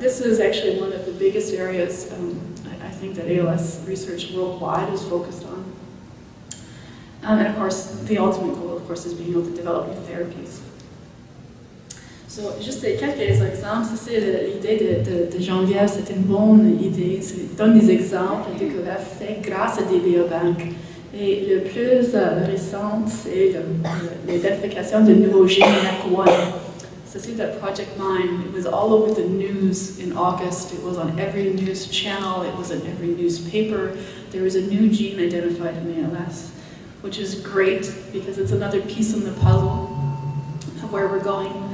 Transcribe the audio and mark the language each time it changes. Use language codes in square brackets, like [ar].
[en] This is actually one of the biggest areas I think that ALS research worldwide is focused on. And of course, the ultimate goal, of course, is being able to develop new therapies. [fr] So, juste quelques exemples, c'est l'idée de Geneviève, c'est une bonne idée. C'est donne des exemples de découvertes faites grâce à des biobanques. Et le plus récent, c'est l'identification de nouveaux gènes NEC1. [en] So see that Project Mine, it was all over the news in August. It was on every news channel. It was in every newspaper. There was a new gene identified in ALS, which is great because it's another piece in the puzzle of where we're going.